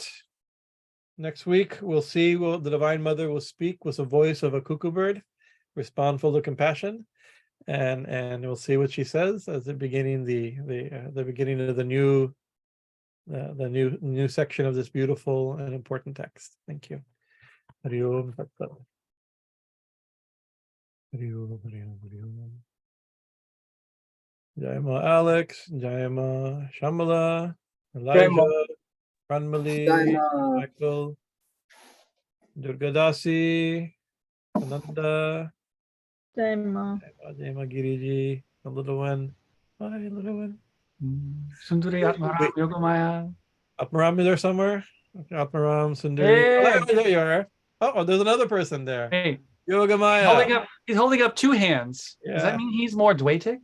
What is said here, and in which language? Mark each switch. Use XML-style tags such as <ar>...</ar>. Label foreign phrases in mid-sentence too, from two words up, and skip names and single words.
<en>Next week, we'll see. The Divine Mother will speak with the voice of a cuckoo bird, respond full of compassion, and we'll see what she says as the beginning, the beginning of the new section of this beautiful and important text. Thank you.</en> <sa>Hari Om Tat Tvam. Hari Om, Hari Om, Hari Om. Jayama Alex, Jayama Shambhala, Elijah, Ranmali, Michael, Durgadasi, Ananda, Jayama. Jayama Giriji,</sa> <en>the little one. Hi, little one. Sundari Atmaram Yogamaya. Atmaram is there somewhere? Atmaram, Sundari. Hey. Oh, there you are. Oh, there's another person there. Hey, Yogamaya. he's holding up two hands. Yeah. Does that mean he's more Dvaitic?</en>